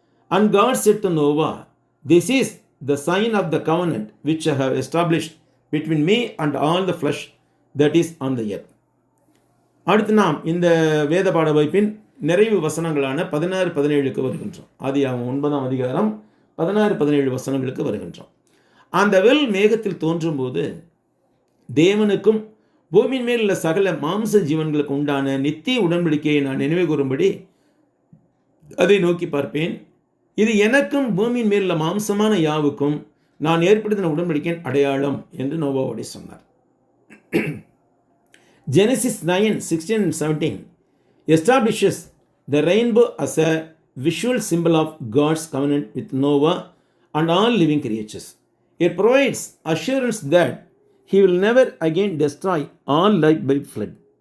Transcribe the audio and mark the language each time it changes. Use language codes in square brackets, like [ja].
[en] And God said to Noah, this is the sign of the covenant which I have established between me and all the flesh that is on the earth. [ta] அடுத்து நாம் இந்த வேத பாட வைப்பின் நிறைவு வசனங்களான 16-17க்கு வருகின்றோம். ஆதியாகமம் 9ஆம் அதிகாரம் 16-17 வசனங்களுக்கு வருகின்றோம். அந்த வில் மேகத்தில் தோன்றும் போது தேவனுக்கும் பூமியின் மேல் உள்ள சகல மாம்ச ஜீவன்களுக்கு உண்டான நித்திய உடன்படிக்கையை நான் நினைவு கூறும்படி அதை நோக்கி பார்ப்பேன். இது எனக்கும் பூமியின் மேல் உள்ள மாம்சமான யாவுக்கும் நான் ஏற்படுத்தின உடன்படிக்கையின் அடையாளம் என்று நோவாவோடு சொன்னார். [en] Genesis 9:16 and 17 establishes the rainbow as a visual symbol of God's covenant with Noah and all living creatures. It provides assurance that He will never again destroy all life by flood.